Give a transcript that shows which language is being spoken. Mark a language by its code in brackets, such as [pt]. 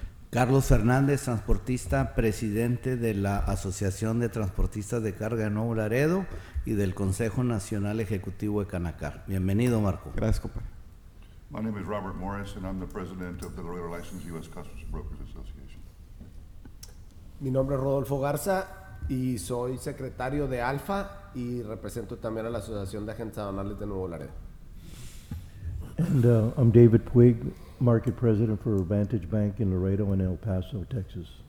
[es] Carlos Fernández, transportista, presidente de la Asociación de Transportistas de Carga de Nuevo Laredo y del Consejo Nacional Ejecutivo de Canacar. Bienvenido, Marco. Gracias, compadre. [en] My name is Robert Morris, and I'm the president of the Laredo Licensed U.S. Customs Brokers Association. [es] Mi nombre es Rodolfo Garza y soy secretario de ALFA y represento también a la Asociación de Agentes Aduanales de Nuevo Laredo. [en] And I'm David Puig, market president for Vantage Bank in Laredo and El Paso, Texas.